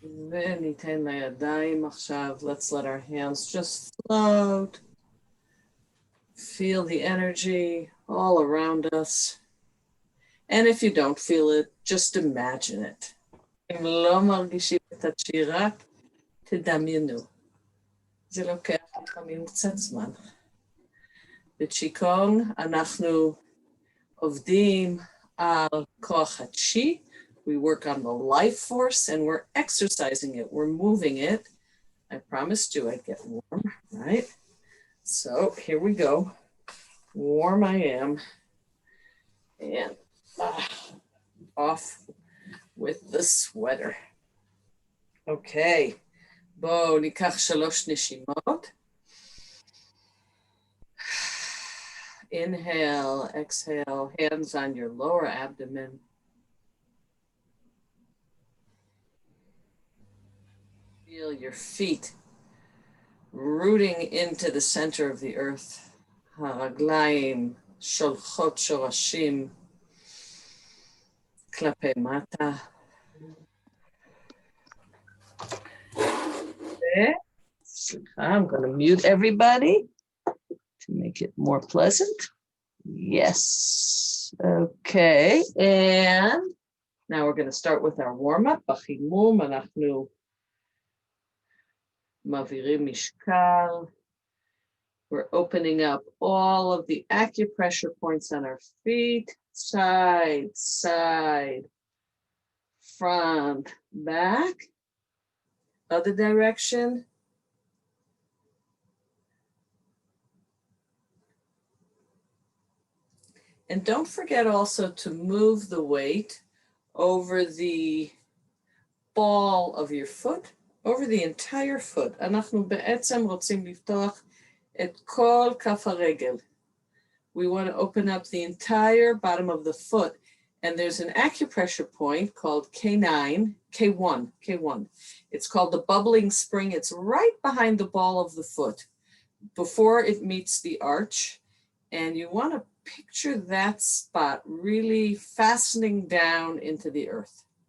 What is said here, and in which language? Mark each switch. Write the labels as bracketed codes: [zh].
[he] וניתן לידיים עכשיו. [en] Let's let our hands just float. Feel the energy all around us. And if you don't feel it, just imagine it. [he] אם לא מרגישים את השירה, תדמיינו. זה לוקח לפעמים קצת זמן. בצ'יקונג אנחנו עובדים על כוח הצ'י. [en] We work on the life force and we're exercising it. We're moving it. I promised you I'd get warm, right? So here we go. Warm I am. And off with the sweater. Okay. [he] בואו ניקח 3 נשימות. [en] Inhale, exhale, hands on your lower abdomen. Feel your feet rooting into the center of the earth. [he] הרגליים שולחות שורשים כלפי מטה. [en] I'm going to mute everybody to make it more pleasant. Yes. Okay. And now we're going to start with our warm-up. [he] בחימום אנחנו מעבירים משקל. [en] We're opening up all of the acupressure points on our feet. Side, side, front, back. Other direction. And don't forget also to move the weight over the ball of your foot, over the entire foot. [he] אנחנו בעצם רוצים לפתוח את כל כף הרגל. [en] We want to open up the entire bottom of the foot. And there's an acupressure point called K9, K1. It's called the bubbling spring. It's right behind the ball of the foot before it meets the arch. And you want to picture that spot really fastening down into the earth.